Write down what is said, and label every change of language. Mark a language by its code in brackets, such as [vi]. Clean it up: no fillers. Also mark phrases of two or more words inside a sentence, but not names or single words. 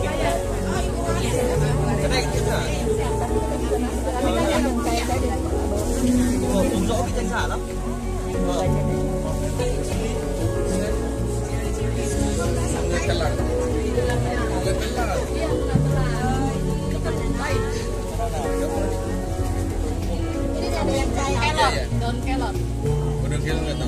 [vi] Cái này chanh xả. Cũng rõ vị chanh xả lắm. [id] Ini ada yang kelot, daun kelot. Udah kelor enggak tahu.